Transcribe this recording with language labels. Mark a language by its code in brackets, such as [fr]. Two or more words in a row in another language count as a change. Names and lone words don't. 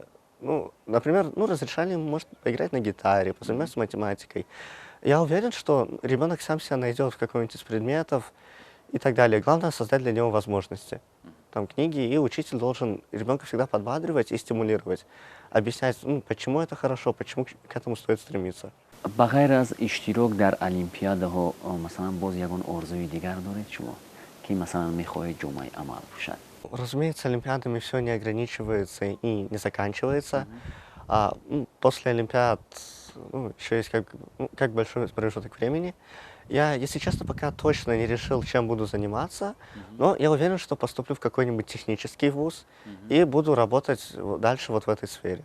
[ru] Например, разрешали ему, может, поиграть на гитаре, позаниматься математикой. Я уверен, что ребенок сам себя найдет в каком-нибудь из предметов и так далее. Главное создать для него возможности. Там книги, и учитель должен ребенка всегда подбадривать и стимулировать, объяснять, почему это хорошо, почему к этому стоит стремиться. [tg] ба ғайр аз иштирок дар олимпиадаҳо масалан боз ягон орзуи дигар доред шумо, ки масалан мехоҳед ҷомаи амал бошад? [ru] Разумеется, олимпиадами все не ограничивается и не заканчивается. После олимпиад еще есть как большой промежуток времени. Я, если честно, пока точно не решил, чем буду заниматься, но я уверен, что поступлю в какой-нибудь технический вуз и буду работать дальше вот в этой сфере.